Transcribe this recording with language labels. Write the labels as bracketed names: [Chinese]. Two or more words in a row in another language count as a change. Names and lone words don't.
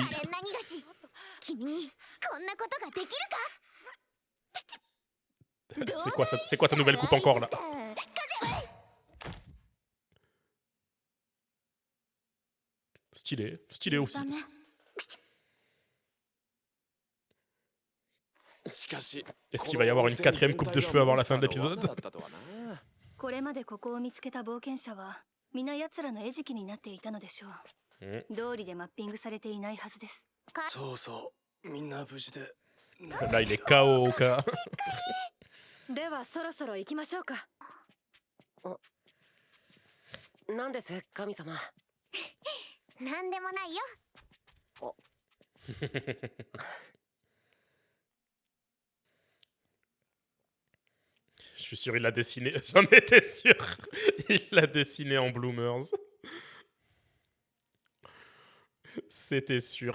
[Japanese] あれ何がし君にこんなことができるか。 [French] C'est quoi sa nouvelle coupe encore là? Stylé, stylé aussi. Est-ce qu'il va y avoir une 4ème coupe de cheveux avant la fin de l'épisode? [Japanese] これまでここを見つけた冒険者は皆奴らの餌食になっていたのでしょう。道理でマッピングされていないはずです。そうそうみんな無事で [French] Là il est KO au cas. [Japanese] ではそろそろ行きましょうか。何です神様。なんでもないよ。 [French] Je suis sûr il l'a dessiné, j'en étais sûr. Il l'a dessiné en bloomers. C'était sûr.